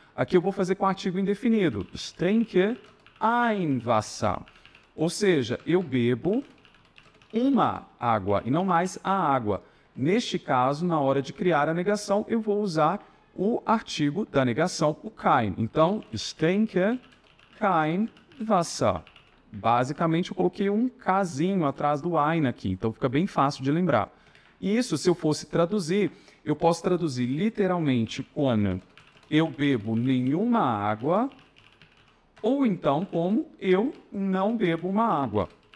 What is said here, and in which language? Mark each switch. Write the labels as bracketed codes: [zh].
[pt] Aqui eu vou fazer com artigo indefinido, [de] ich trinke ein Wasser. [pt] Ou seja, eu bebo uma água e não mais a água. Neste caso, na hora de criar a negação, eu vou usar o artigo da negação, o kein. [de] Então, ich trinke kein Wasser. [pt] Basicamente, eu coloquei um Kzinho atrás do ein aqui, então fica bem fácil de lembrar. E isso, se eu fosse traduzir, eu posso traduzir literalmente como eu bebo nenhuma água, ou então como eu não bebo uma água.